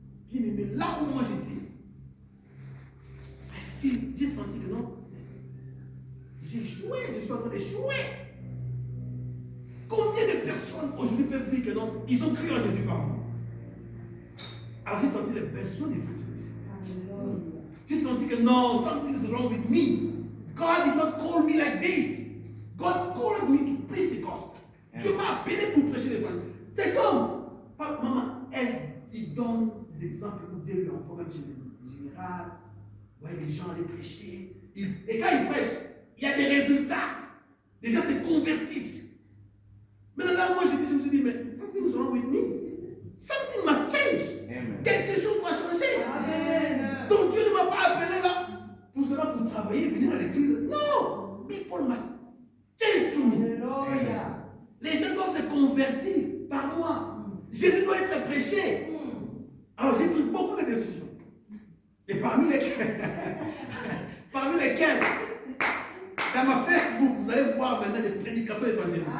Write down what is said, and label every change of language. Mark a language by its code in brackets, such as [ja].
[fr] Bien aimé, là où moi j'étais, j'ai senti que non, j'ai échoué, je suis en train d'échouer. Combien de personnes aujourd'hui peuvent dire que non, ils ont cru en Jésus par moi? Alors j'ai senti le besoin d'évangéliser. J'ai senti que non, [en] something is wrong with me. God did not call me like this. God called me to preach the gospel. [fr] Dieu m'a appelé pour prêcher l'évangile. C'est comme, maman, il donne des exemples pour Dieu lui envoie même en général. Vous voyez les gens aller prêcher. Et quand ils prêchent, il y a des résultats. Les gens se convertissent. Maintenant là, moi je me suis dit, mais [en] something is wrong with me. Something must change. Amen. [fr] Quelque chose doit changer. Amen. Donc Dieu ne m'a pas appelé là pour seulement pour travailler, venir à l'église. Non. [en] People must change to me. Amen. [fr] Les gens doivent se convertir par moi. Jésus doit être prêché. Alors j'ai pris beaucoup de décisions. Et parmi lesquelles, dans ma Facebook, vous allez voir maintenant des prédications évangéliques.